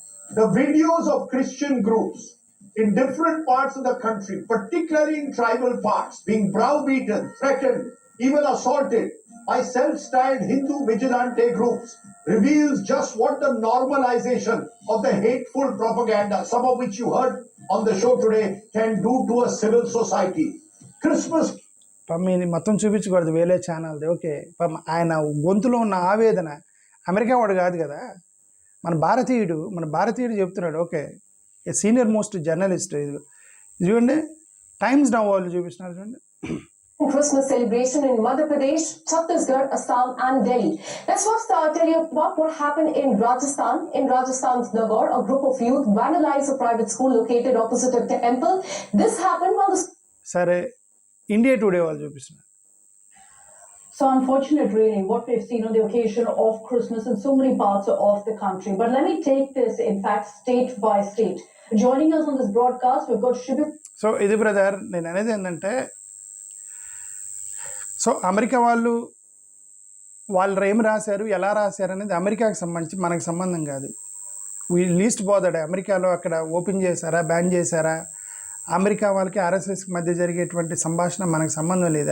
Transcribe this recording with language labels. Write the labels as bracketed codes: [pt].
[en] The videos of Christian groups in different parts of the country, particularly in tribal parts, being browbeaten, threatened, even assaulted by self-styled Hindu vigilante groups reveals just what the normalization of the hateful propaganda, some of which you heard on the show today, can do to a civil society. Christmas [te] పమ్మీని మొత్తం చూపించకూడదు, వేరే ఛానల్ది. Okay, ఆయన గొంతులో ఉన్న ఆవేదన, America వాడు కాదు కదా, మన భారతీయుడు చెప్తున్నాడు. Okay, senior most journalist. ఇది చూడండి, టైమ్స్ నౌ వాళ్ళు చూపిస్తున్నారు చూడండి. [en] Christmas celebration in Madhya Pradesh, Chhattisgarh, Assam and Delhi. Let's first tell you about what happened in Rajasthan. In Rajasthan's Nagaur, a group of youth vandalized a private school located opposite a temple. This happened while the... [te] సరే, India today వాళ్ళు చూపిస్తున్నారు. [en] So unfortunate really what we've seen on the occasion of Christmas in so many parts of the country. But let me take this in fact state by state. Joining us on this broadcast we've got Shibir. [te] So ఇది brother, నేను అనేది ఏంటంటే, so America వాళ్ళు ఏం రాశారు, ఎలా రాశారు అనేది అమెరికాకి సంబంధించి మనకు సంబంధం కాదు. [en] least bothered [te] అమెరికాలో అక్కడ ఓపెన్ చేశారా, బ్యాన్ చేశారా, అమెరికా వాళ్ళకి ఆర్ఎస్ఎస్కి మధ్య జరిగేటువంటి సంభాషణ మనకు సంబంధం లేదు.